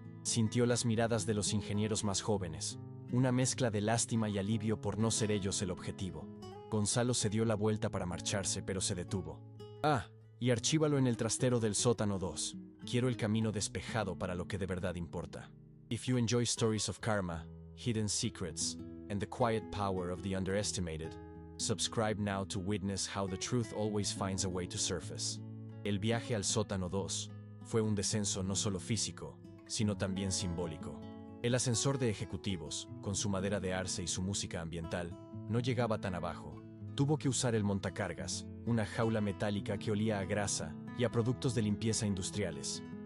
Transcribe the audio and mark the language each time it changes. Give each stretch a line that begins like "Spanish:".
Spanish: Sintió las miradas de los ingenieros más jóvenes, una mezcla de lástima y alivio por no ser ellos el objetivo. Gonzalo se dio la vuelta para marcharse, pero se detuvo. Y archívalo en el trastero del sótano 2. Quiero el camino despejado para lo que de verdad importa.
English: If you enjoy stories of karma, hidden secrets, and the quiet power of the underestimated, subscribe now to witness how the truth always finds a way to surface.
Spanish: El viaje al sótano 2 fue un descenso no solo físico, sino también simbólico. El ascensor de ejecutivos, con su madera de arce y su música ambiental, no llegaba tan abajo. Tuvo que usar el montacargas, una jaula metálica que olía a grasa y a productos de limpieza industriales.